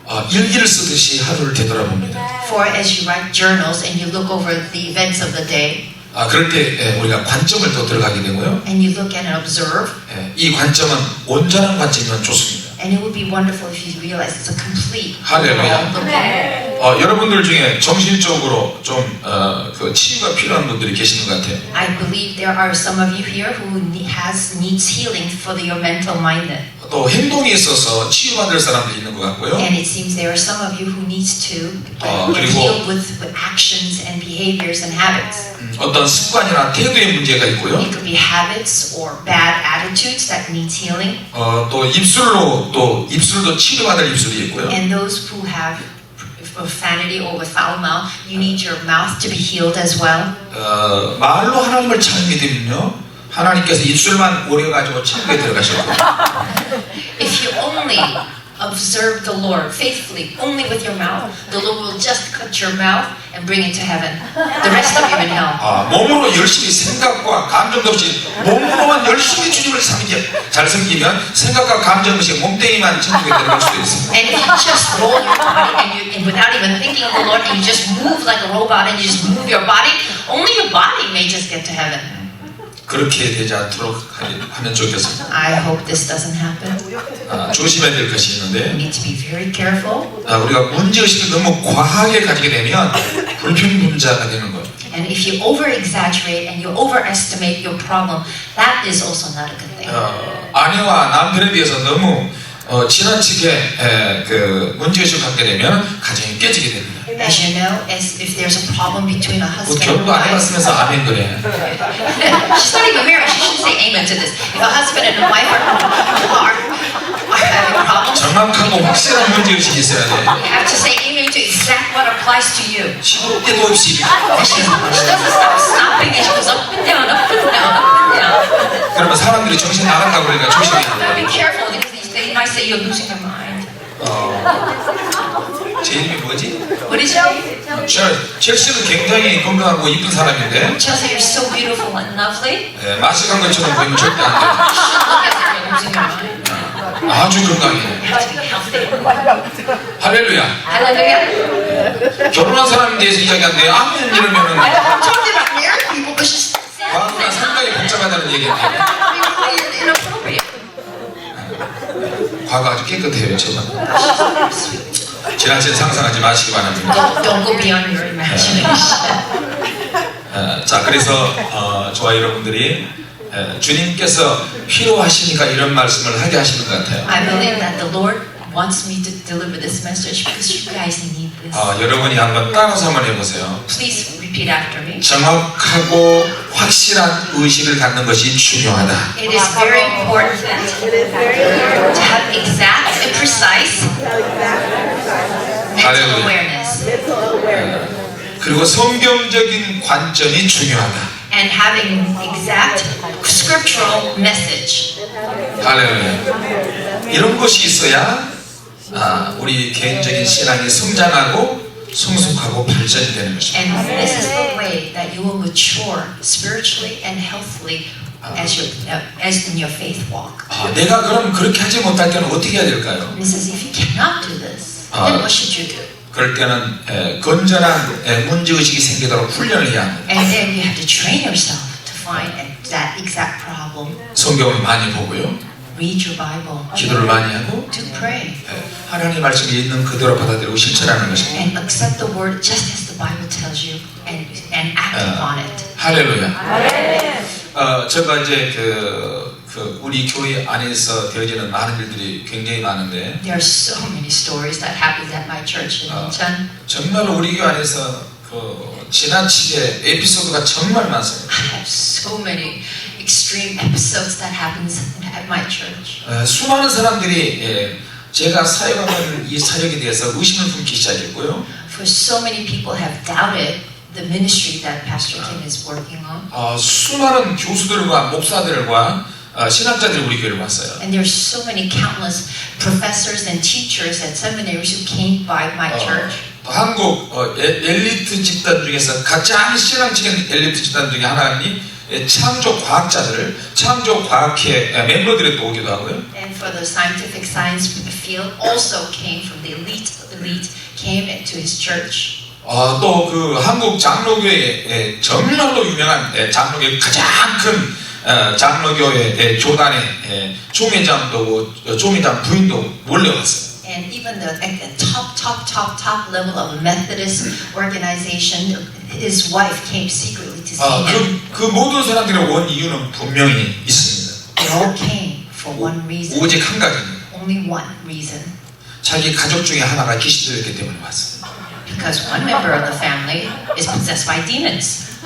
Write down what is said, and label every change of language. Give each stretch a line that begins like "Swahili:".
Korean: 일기를 쓰듯이 하루를 되돌아봅니다.
English: For as you write journals and you look over the events of the day,
Korean: 그럴 때 우리가 관점을 또 들어가게 되고요.
English: and you look at and observe,
Korean: 이 관점은 온전한 관점이면 좋습니다.
English: and it would be wonderful if you realize it's a complete
Korean: 할렐루야.
English: look at.
Korean: 여러분들 중에 정신적으로 좀 치유가 필요한 분들이 계시는 것 같아요.
English: I believe there are some of you here who needs healing for your mental mind.
Korean: 또 행동에 있어서 치유받을 사람도 있는 것 같고요.
English: And it seems there are some of you who needs to get
Korean: 그리고
English: healed with actions and behaviors and habits.
Korean: 어떤 습관이나 태도의 문제가 있고요.
English: It could be habits or bad attitudes that needs healing.
Korean: 또 입술도 치료받을 입술이 있고요.
English: And those who have profanity or with foul mouth, you need your mouth to be healed as well.
Korean: 말로 하나님을 잘 믿으면요, 하나님께서 입술만 오려가지고 천국에 들어가셨고
English: If you only observe the Lord faithfully, only with your mouth, the Lord will just cut your mouth and bring it to heaven. The rest of you in hell.
Korean: 몸으로 열심히 생각과 감정도 없이 몸으로만 열심히 주님을 잘 섬기면 생각과 감정 없이 몸뚱이만 천국에 들어갈 수도 있습니다.
English: And if you just roll your body and without even thinking of the Lord, and you just move like a robot and you just move your body, only your body may just get to heaven.
Korean: 그렇게 되지 않도록 하면 좋겠습니다.
English: I hope this doesn't happen.
Korean: 조심해야 될 것이
English: We
Korean: 있는데
English: need to be very careful.
Korean: 우리가 문제의식을 너무 과하게 가지게 되면 불평분자가 되는 거예요.
English: And if you over-exaggerate and you overestimate your problem, that is also not a good thing.
Korean: 아내와 남편에 대해서 너무 지나치게 그 문제의식을 갖게 되면 가정이 깨지게 됩니다.
English: As you know, if there's a problem between a husband and
Korean: 결혼도 안
English: wife,
Korean: 해봤으면서 아멘 그래.
English: she's not even married. She shouldn't say amen to this. If a husband and a wife are having problems,
Korean: 정확하고 확실한 문제의식이 있어야 돼.
English: you have to say amen to exact what applies to you.
Korean: 시도 때도 없이
English: She doesn't stop stopping and she goes up and down, up and down, up and down.
Korean: 그러면 사람들이 정신 나간다고 그러니까 조심해야 돼.
English: Be careful because they might say you're losing your mind.
Korean: 제 이름이 뭐지?
English: What is your name?
Korean: 첼시는 굉장히 건강하고 이쁜 사람인데
English: Chelsea, you're so beautiful and lovely.
Korean: 마식한 것처럼 보이면 절대 안 돼.
English: Look as if you're losing your mind.
Korean: 아주 건강해.
English: You have to be healthy.
Korean: 할렐루야.
English: Hallelujah.
Korean: 결혼한 사람에 대해서 이야기하는데 아멘 이러면은
English: I'm talking about married people, but she's
Korean: 과거가 상당히 복잡하다는 얘기인데
English: really inappropriate.
Korean: 과거 아주 깨끗해요 저는. 지나친 상상하지 마시기 바랍니다.
English: Don't go beyond your imagination.
Korean: 자 그래서 저와 여러분들이 주님께서 필요하시니까 이런 말씀을 하게 하시는 것 같아요.
English: I believe that the Lord wants me to deliver this message because you guys need this.
Korean: 여러분이 한번 따라서 한번 해보세요.
English: Please repeat after me.
Korean: 정확하고 확실한 의식을 갖는 것이 중요하다.
English: It is very important to have exact and precise mental Hallelujah. awareness
Korean: 그리고 성경적인 관점이 중요하다.
English: and having exact scriptural message.
Korean: 할렐루야. 이런 것이 있어야 우리 개인적인 신앙이 성장하고 성숙하고 발전이 되는 것입니다.
English: And this is the way that you will mature spiritually and healthily as in your faith walk.
Korean: 내가 그럼 그렇게 하지 못할 때는 어떻게 해야 될까요?
English: And it says if you cannot do this, then what should you do?
Korean: 그럴 때는 건전한 문제의식이 생기도록 훈련을 해야 합니다.
English: And then you have to train yourself to find that exact problem.
Korean: 성경을 많이 보고요.
English: Read your Bible.
Korean: 기도를 많이 하고
English: To pray.
Korean: 하나님 말씀이 있는 그대로 받아들이고 실천하는 것입니다.
English: And accept the word just as the Bible tells you and act upon it.
Korean: 할렐루야. 제가 이제 우리 교회 안에서 되어지는 많은 일들이 굉장히 많은데
English: There are so many stories that happened at my church in Incheon.
Korean: 정말 우리 교회 안에서 지나치게 에피소드가 정말 많습니다.
English: I have so many extreme episodes that happens at my church.
Korean: 수많은 사람들이 제가 사역하는 이 사역에 대해서 의심을 품기 시작했고요.
English: For so many people have doubted the ministry that Pastor Kim is working on.
Korean: 수많은 교수들과 목사들과 신학자들이 우리 교회를 왔어요.
English: And there's so many countless professors and teachers at seminaries who came by my church.
Korean: 한국 엘리트 집단 중에서 가장 신앙적인 엘리트 집단 중에 하나니 창조 과학자들, 창조 과학회 멤버들이 또 오기도 하고요.
English: And for the scientific science field also came from the elite came into his church.
Korean: 또 그 한국 장로교회 정말로 유명한 장로교회 가장 큰 장로교회 조단의 조미장도 조미장 부인도 몰려왔어요.
English: And even at the top level of a Methodist organization, his wife came secretly to see him.
Korean: 그 모든 사람들이 온 이유는 분명히 있습니다.
English: They all came for one reason.
Korean: 오직 한 가지입니다.
English: Only one reason.
Korean: 자기 가족 중에 하나가 귀신 들렸기 때문에 왔어요.
English: Because one member of the family is possessed by demons.